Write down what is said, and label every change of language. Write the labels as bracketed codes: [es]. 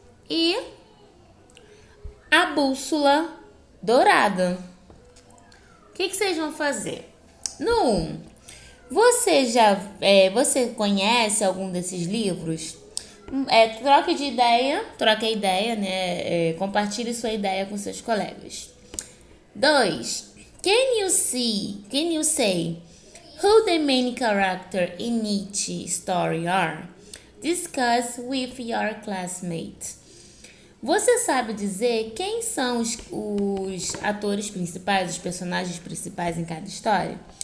[pt] E a Bússola Dourada. O que vocês vão fazer? No 1, você conhece algum desses livros? Troque a ideia, né? Compartilhe sua ideia com seus colegas. 2. [en] Can you say who the main character in each story are? Discuss with your classmates. [pt] Você sabe dizer quem são os atores principais, os personagens principais em cada história?